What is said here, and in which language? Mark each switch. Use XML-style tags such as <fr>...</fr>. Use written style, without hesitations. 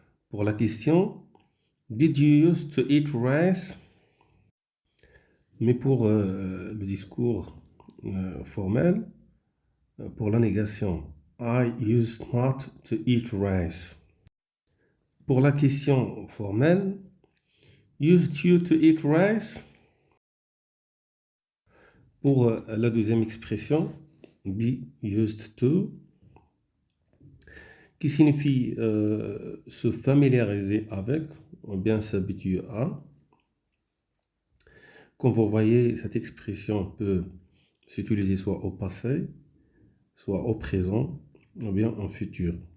<fr>Pour la question,</fr> <en>did you use to eat rice?</en> <fr>Mais pour le discours formel, pour la négation,</fr> <en>I used not to eat rice.</en> <fr>Pour la question formelle,</fr> <en>used you to eat rice?</en> <fr>Pour la deuxième expression, be used to, qui signifie se familiariser avec, ou bien s'habituer à. Comme vous voyez, cette expression peut s'utiliser soit au passé, soit au présent, ou bien en futur.</fr>